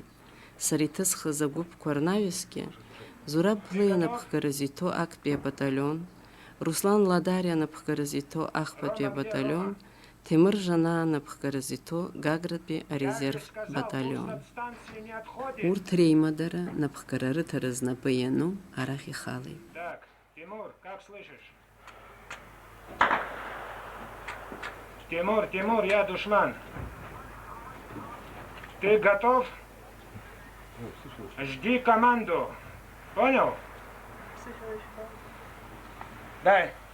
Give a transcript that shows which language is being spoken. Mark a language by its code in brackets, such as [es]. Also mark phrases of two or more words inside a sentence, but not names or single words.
[ab] Сара иҭысхыз агәыԥқәа рнаҩсгьы Зураб Блеи анапхгаразы иҭоу актәи абаталион, Руслан Ладари анапхгаразы иҭоу ахԥатәи абаталион, Темыр Жанаа анапхгаразы иҭоу Гагратәи арезерв баталион. Урҭ реимадара, напхгара рыҭара знапы иану арахь ихалеит. [ru] Тимур, как слышишь? Тимур, я душман. Ты готов? Жди команду. Понял? Дай.